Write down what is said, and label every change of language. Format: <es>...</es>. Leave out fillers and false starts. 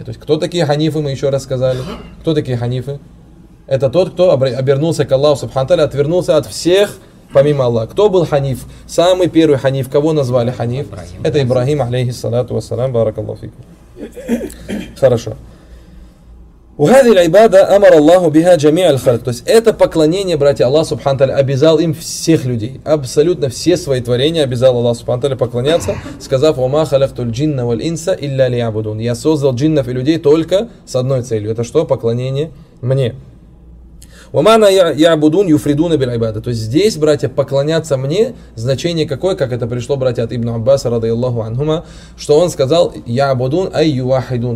<ru>То есть кто такие ханифы, мы еще раз сказали. Кто такие ханифы? Это тот, кто обернулся к Аллаху субхану тааля, отвернулся от всех, помимо Аллаха. Кто был ханиф? Самый первый ханиф. Кого назвали ханиф? Ибрагим. Это Ибрагим, алейхи салату вассалам, баракаллаху фику. Хорошо.</ru> <ar>وهذه العبادة أمر الله بها جميع الخلق.</ar> <ru>То есть это поклонение, братья, Аллах субхану тааля обязал им всех людей, абсолютно все свои творения обязал Аллах субхану тааля поклоняться, сказав:</ru> <ar>وما خلقت الجن والإنس إلا ليعبدون.</ar> <ru>Я создал джиннов и людей только с одной целью. Это что? Поклонение мне.</ru> <ar>Умана ябудун юфридуна биль айбада.</ar> <ru>То есть здесь, братья, поклоняться мне, значение какое, как это пришло, братья, от Ибн Аббаса, радиаллаху анхума, что он сказал:</ru> <ar>ябудун ай юахидун.</ar>